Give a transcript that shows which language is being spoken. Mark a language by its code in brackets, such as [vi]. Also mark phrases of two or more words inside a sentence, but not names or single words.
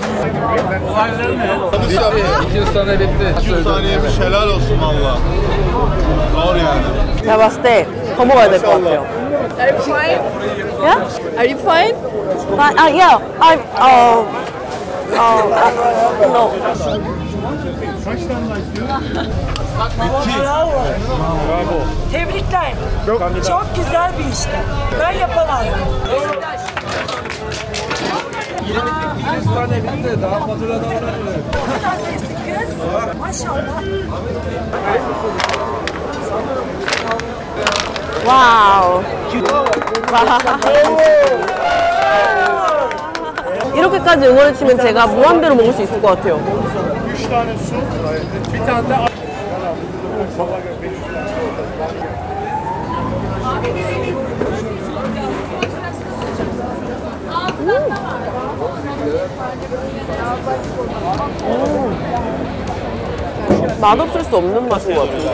[tr] 200 tane bitti. 200 saniyemiş helal olsun valla. Zor yani. [ko] 제가 봤을 때 더 먹어야 될 것 같아요. [en] Are you fine? Yeah? Are you fine? Yeah. I'm, no. [tr] Tebrikler. Çok güzel bir işti. Ben yapamazdım. 200 tane bitti. Daha fatura da var. Kız, maşallah. [ko] 와우. 이렇게까지 응원을 치면 제가 무한대로 먹을 수 있을 것 같아요. [tr] 3 tane su. Bir tane de [ko] 맛없을 수 없는 맛인 것 같아요.